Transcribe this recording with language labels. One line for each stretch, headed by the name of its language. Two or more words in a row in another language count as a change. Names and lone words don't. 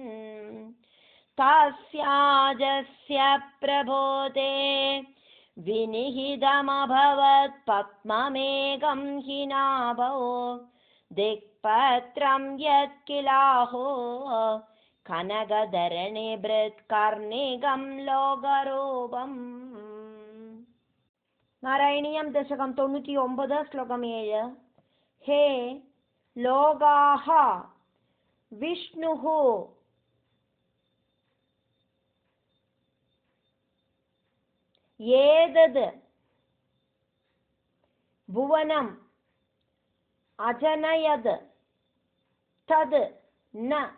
Sanskrit: तस्याजस्य प्रभो ते विनिहितमभवत् पद्ममेकं हि नाभौ। दिक्पत्रं यत्किलाहो കനകധരണി ഭൃത്കർണികം ലോകരൂപം. നാരായണീയം ദശകം 99 ശ്ലോകം 7. ഹേ ലോകാഃ വിഷ്ണുഃ ഏതത് ഭുവനം അജനയത് തത് ന